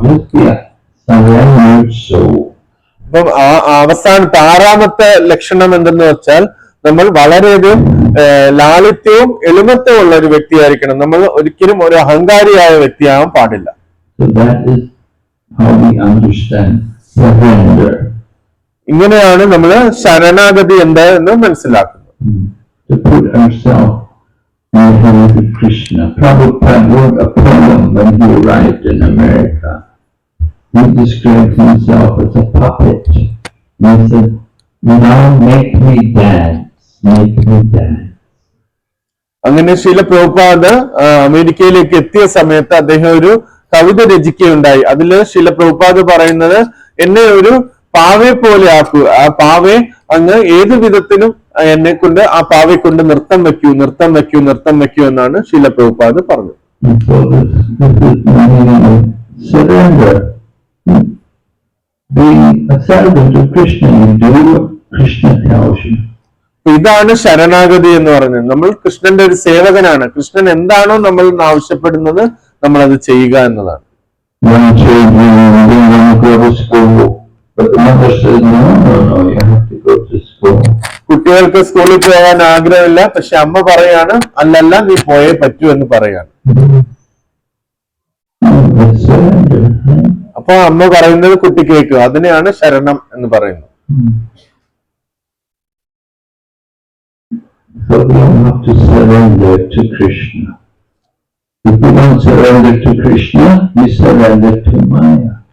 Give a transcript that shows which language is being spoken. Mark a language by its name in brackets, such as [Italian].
[English] Just be a surrendered soul. [Malayalam] അപ്പം അവസാനത്തെ ആറാമത്തെ ലക്ഷണം എന്തെന്ന് വെച്ചാൽ നമ്മൾ വളരെയധികം ലാളിത്യവും എളിമത്വവും ഉള്ള ഒരു വ്യക്തിയായിരിക്കണം. നമ്മൾ ഒരിക്കലും ഒരു അഹങ്കാരിയായ വ്യക്തിയാവാൻ പാടില്ല. [English] So that is how we understand surrender. [Malayalam] ഇങ്ങനെയാണ് നമ്മൾ ശരണാഗതി എന്താ എന്ന് മനസ്സിലാക്കുന്നത്. [English] To put ourselves in the hands of Krishna. Prabhupada wrote a poem when he arrived in America. He described himself as a puppet. He said, "Now make me dance, make me dance." [Malayalam] അങ്ങനെ ശീല പ്രഭുപാദ് അമേരിക്കയിലേക്ക് എത്തിയ സമയത്ത് അദ്ദേഹം ഒരു കവിത രചിക്കുകയുണ്ടായി. അതില് ശീല പ്രഭുപാദ് പറയുന്നത്, എന്നെ ഒരു പാവയെ പോലെ ആക്കൂ, ആ പാവയെ അങ്ങ് ഏത് വിധത്തിലും എന്നെ കൊണ്ട് ആ പാവയെ കൊണ്ട് നൃത്തം വെക്കൂ, നൃത്തം വെക്കൂ, നൃത്തം വെക്കൂ എന്നാണ് ശീല പ്രഭുപാദ് പറഞ്ഞത്. [English] So this is the meaning of surrender. Being a servant of Krishna, you do what Krishna tells you. [Malayalam] ഇതാണ് ശരണാഗതി എന്ന് പറയുന്നത്. നമ്മൾ കൃഷ്ണന്റെ ഒരു സേവകനാണ്. കൃഷ്ണൻ എന്താണോ നമ്മൾ ആവശ്യപ്പെടുന്നത് നമ്മൾ അത് ചെയ്യുക എന്നതാണ്. [English] Young children, they want to go to school, but the mother says, no, you have to go to school. [Malayalam] കുട്ടികൾക്ക് സ്കൂളിൽ പോകാൻ ആഗ്രഹമില്ല, പക്ഷെ അമ്മ പറയാണ് അല്ലല്ല നീ പോയേ പറ്റൂ എന്ന് പറയാണ്. [English] That's surrender. [Malayalam] അപ്പൊ അമ്മ പറയുന്നത് കുട്ടി കേൾക്കുക, അതിനെയാണ് ശരണം എന്ന് പറയുന്നത്. [English] So we have to surrender to Krishna. If we don't surrender to Krishna, we surrender to Maya.